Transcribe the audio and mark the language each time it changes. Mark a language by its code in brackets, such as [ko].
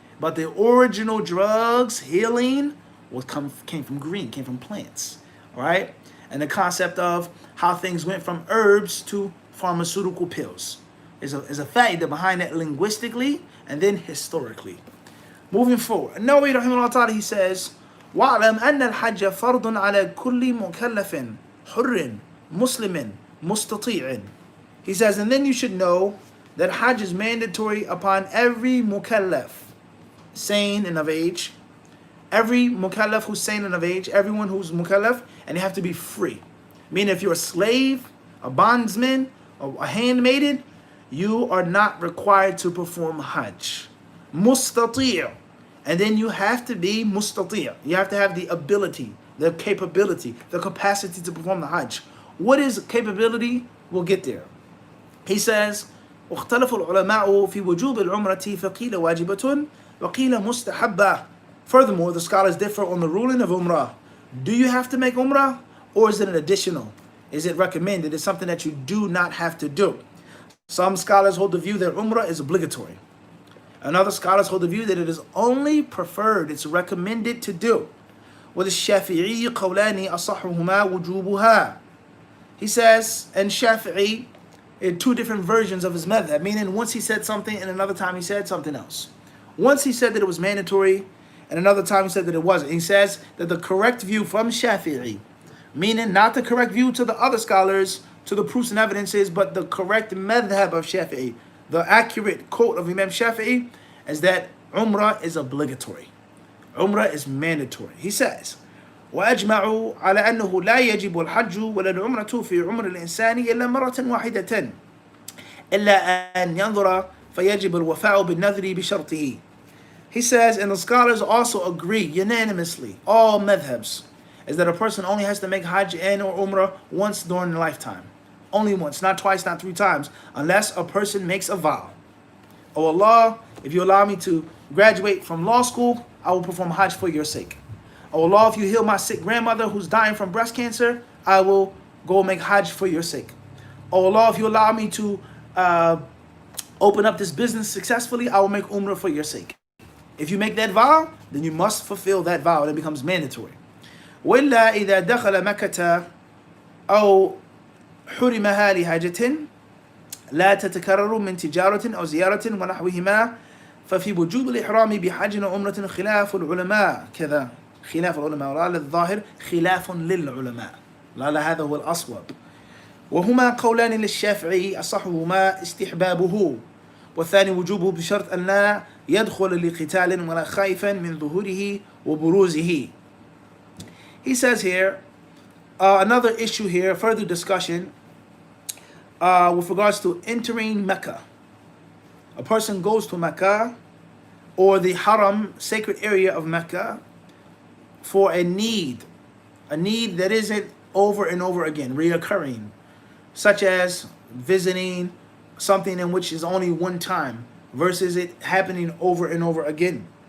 [en] But the original drugs, healing, came from green, came from plants, all right? And the concept of how things went from herbs to pharmaceutical pills is a faida behind that linguistically and then historically. Moving forward, Nawawi rahimahullah ta'ala, he says, [ar] وَاعْلَمْ أَنَّ الْحَجَّ فَرْضٌ عَلَى كُلِّ مُكَلَّفٍ حُرٍّ مُسْلِمٍ مُسْتَطِيعٍ. [en] He says, and then you should know that Hajj is mandatory upon every mukallaf, sane and of age. Every mukallaf who's sane and of age, everyone who's mukallaf, and you have to be free. Meaning if you're a slave, a bondsman, or a handmaiden, you are not required to perform Hajj. Mustati'. And then you have to be mustati'. You have to have the ability, the capability, the capacity to perform the Hajj. What is capability? We'll get there. He says, [ar] واختلف العلماء في وجوب العمرة فقيل واجبة وقيل مستحبة. [en] Furthermore, the scholars differ on the ruling of Umrah. Do you have to make Umrah, or is it an additional? Is it recommended? It's something that you do not have to do. Some scholars hold the view that Umrah is obligatory. And other scholars hold the view that it is only preferred, it's recommended to do. [ar] وَلِلشَّافِعِيِّ قَوْلَانِ أَصَحُّهُمَا وُجُوبُهَا. [en] He says, and Shafi'i, in two different versions of his madhab, meaning once he said something and another time he said something else. Once he said that it was mandatory, and another time he said that it wasn't. He says that the correct view from Shafi'i, meaning not the correct view to the other scholars, to the proofs and evidences, but the correct madhab of Shafi'i, the accurate quote of Imam Shafi'i, is that Umrah is obligatory. Umrah is mandatory. He says, [ar] وأجمعوا على أنه لا يجب الحج ولا العمرة في عمر الإنسان إلا مرة واحدة إلا أن ينظر فيجب الوفاء بالنذر بشرطه. [en] He says, and the scholars also agree unanimously, all madhabs, is that a person only has to make Hajj and or Umrah once during their lifetime. Only once, not twice, not three times, unless a person makes a vow. Oh Allah, if you allow me to graduate from law school, I will perform Hajj for your sake. Oh Allah, if you heal my sick grandmother who's dying from breast cancer, I will go make Hajj for your sake. Oh Allah, if you allow me to open up this business successfully, I will make Umrah for your sake. If you make that vow, then you must fulfill that vow, and it becomes mandatory. [ar] وإلا إذا دخل مكة أو حرمها لحاجة لا تتكرر من تجارة أو زيارة ونحوهما ففي وجوب الإحرام بحج وعمرة خلاف العلماء كذا خلاف العلماء ولعل الظاهر خلاف للعلماء لعل هذا هو الأصوب وهما قولان للشافعي أصحهما استحبابه والثاني وجوبه بشرط أن لا يدخل لقتال ولا خائفا من ظهوره وبروزه. [en] He says here, another issue here, further discussion with regards to entering Mecca. A person goes to Mecca or the Haram, sacred area of Mecca, for a need that isn't over and over again, reoccurring, such as visiting something in which is only one time versus it happening over and over again.